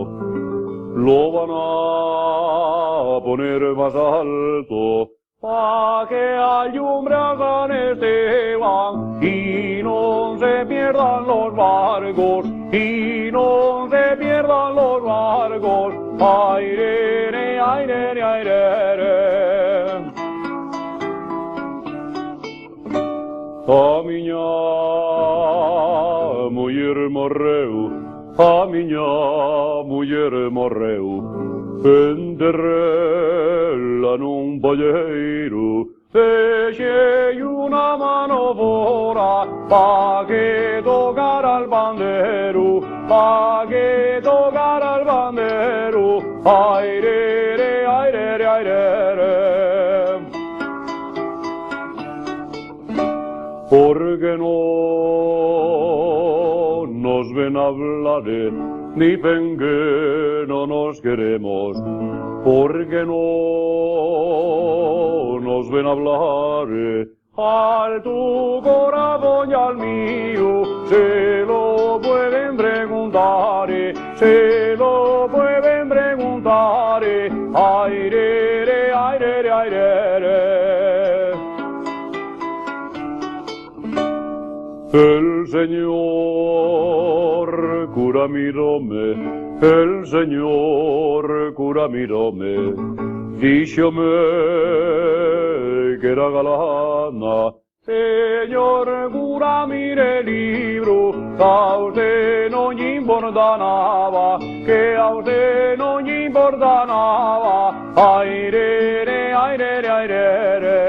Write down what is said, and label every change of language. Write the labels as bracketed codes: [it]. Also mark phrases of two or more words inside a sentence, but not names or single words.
[es] Lo van a poner más alto pa' que alumbran Esteban y no se pierdan los barcos, y no se pierdan los barcos. Ay, rere, ay, rere, ay, rere. [gl] A miña muller morreu, a miña muller morreu, enterrela nun palleiro, deixei unha mano fora, [es] pa que tocara el bandero, pa que tocara el bandero, ai rere, ai rere, ai rere. Porque no nos ven hablar, ni ven que no nos queremos. Porque no nos ven hablar, al tu corazón y al mío se lo pueden preguntar, se lo pueden preguntar. Ay, rere, ay, rere, ay, rere. El señor cura miróme, el señor cura miróme, [gl] díxome que era galana. [es] Señor cura, mire el libro, que a usted no le importa nada, que a usted no le importa nada. Ay, rere, ay, rere, ay, rere.